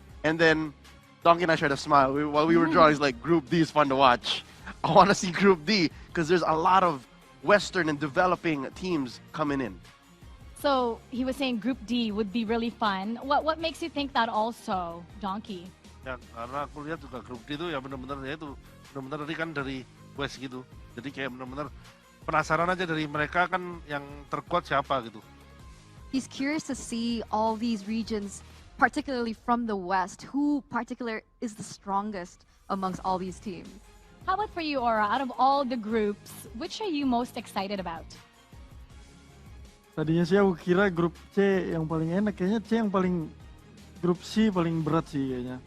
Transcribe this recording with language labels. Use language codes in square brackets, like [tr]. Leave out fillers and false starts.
[en] And then Donkey and I tried to smile while we were drawing. He's like, Group D is fun to watch. I want to see Group D, because there's a lot of Western and developing teams coming in. So he was saying Group D would be really fun. What makes you think that also, Donkey? [id] Ya, karena aku lihat juga grup D itu ya benar-benar tadi kan dari West gitu. Jadi kayak benar-benar penasaran aja dari mereka kan yang terkuat siapa gitu. [en] He's curious to see all these regions, particularly from the West, who particular is the strongest amongst all these teams. How about for you, Aura? Out of all the groups, which are you most excited about? [id] Tadinya sih aku kira grup C yang paling enak, kayaknya C yang paling, grup C paling berat sih kayaknya.